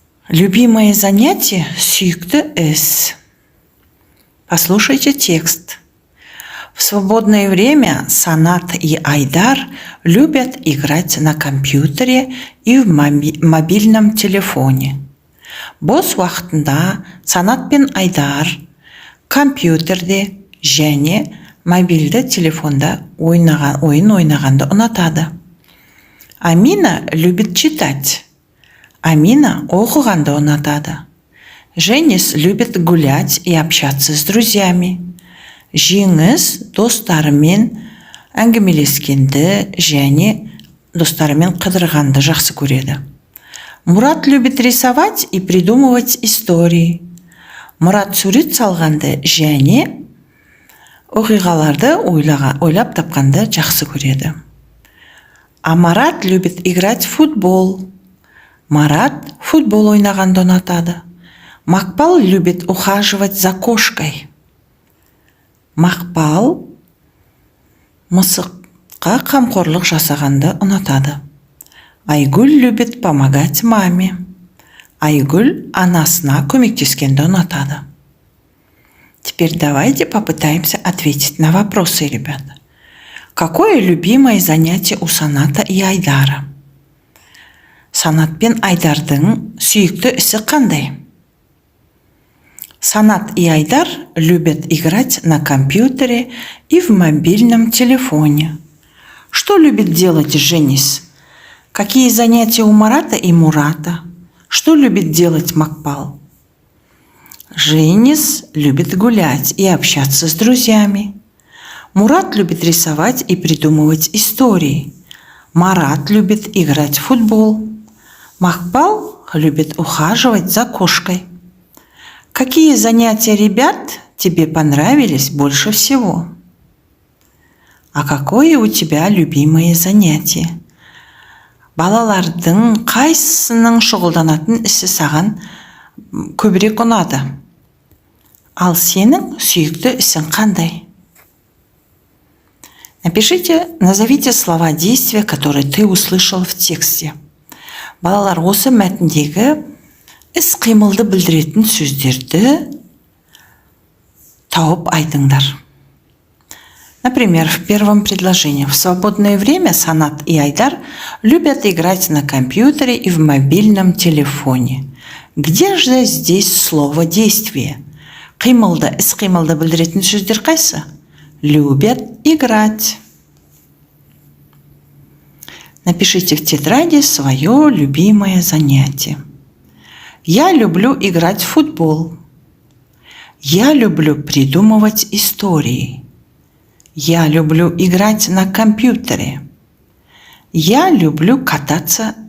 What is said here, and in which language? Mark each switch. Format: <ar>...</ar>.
<ru>Любимое занятие – сүйікті іс. Послушайте текст. В свободное время Санат и Айдар любят играть на компьютере и в мобильном телефоне.</ru> <kk>Бос уақытында Санат пен Айдар компьютерде және мобильді телефонда ойын ойнағанды ұнатады.</kk> <ru>Амина любит читать. Амина оқығанды ұнатады. Женис любит гулять и общаться с друзьями.</ru> <kk>Жеңіс достарымен әңгімелескенді және достарымен қыдырғанды жақсы көреді.</kk> <ru>Мурат любит рисовать и придумывать истории.</ru> <kk>Мурат сурет салғанды және оқиғаларды ойлап тапқанды жақсы көреді.</kk> <ru>А Марат любит играть в футбол.</ru> <kk>Марат футбол ойнағанды ұнатады.</kk> <ru>Макпал любит ухаживать за кошкой.</ru> <kk>Мақпал мысыққа қамқорлық жасағанды ұнатады.</kk> <ru>Айгүл любит помогать маме.</ru> <kk>Айгүл анасына көмектескенді ұнатады.</kk> <ru>Теперь давайте попытаемся ответить на вопросы, ребята. Какое любимое занятие у Саната и Айдара?</ru> <kk>Санат пен Айдардың сүйікті ісі қандай?</kk> <ru>Санат и Айдар любят играть на компьютере и в мобильном телефоне. Что любит делать Женис? Какие занятия у Марата и Мурата? Что любит делать Макпал? Женис любит гулять и общаться с друзьями. Мурат любит рисовать и придумывать истории. Марат любит играть в футбол. Макпал любит ухаживать за кошкой. Какие занятия ребят тебе понравились больше всего? А какое у тебя любимое занятие?</ru> <kk>Балалардың қайсысының шұғылданатын ісі саған көбірек ұнады? Ал сенің сүйікті ісің қандай?</kk> <ru>Назовите слова действия, которые ты услышал в тексте.</ru> <kk>Балалар, осы мәтіндегі іс-қимылды білдіретін сөздерді тауып айтыңдар.</kk> <ru>Например, в первом предложении. В свободное время Санат и Айдар любят играть на компьютере и в мобильном телефоне. Где же здесь слово «действие»?</ru> <kk>Қимылды, іс-қимылды білдіретін сөздер қайсы?</kk> <ru>Любят играть. Напишите в тетради свое любимое занятие. Я люблю играть в футбол. Я люблю придумывать истории. Я люблю играть на компьютере. Я люблю кататься</ru>